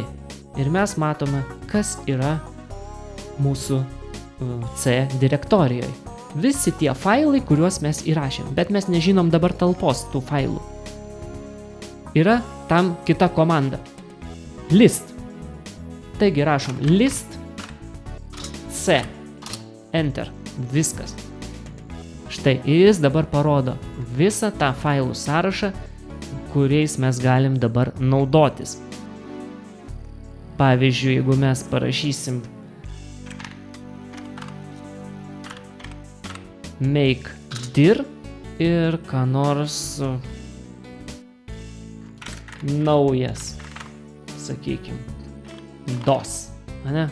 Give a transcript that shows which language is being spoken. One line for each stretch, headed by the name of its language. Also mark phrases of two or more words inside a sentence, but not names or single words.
Lithuanian: Ir mes matome, kas yra mūsų C direktorijoje. Visi tie failai, kuriuos mes įrašėm, bet mes nežinom dabar talpos tų failų. Yra tam kita komanda. List. Taigi rašom list C. Enter. Viskas. Štai, jis dabar parodo visą tą failų sąrašą, kuriais mes galim dabar naudotis. Pavyzdžiui, jeigu mes parašysim
English: make dir
Lithuanian: ir ką nors naujas, sakykim, DOS, ane?